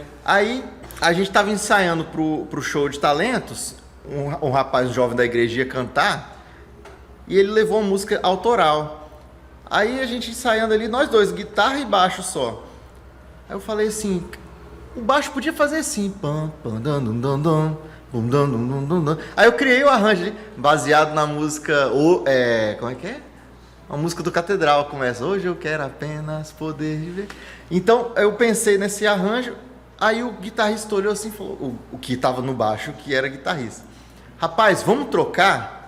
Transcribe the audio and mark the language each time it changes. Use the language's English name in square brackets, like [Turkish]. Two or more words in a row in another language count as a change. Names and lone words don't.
[Portuguese] Aí a gente tava ensaiando pro show de talentos, um rapaz jovem da igreja ia cantar, e ele levou uma música autoral. Aí a gente ensaiando ali, nós dois, guitarra e baixo só. Aí eu falei assim, o baixo podia fazer assim, pam, pam, dan, dan, dan, dan, bum, dan, dan, dan, dan, dan. Aí eu criei o arranjo ali, baseado na música, como é que é? Uma música do Catedral começa, hoje eu quero apenas poder viver. Então eu pensei nesse arranjo, aí o guitarrista olhou assim e falou, o que estava no baixo, que era guitarrista. Rapaz, vamos trocar?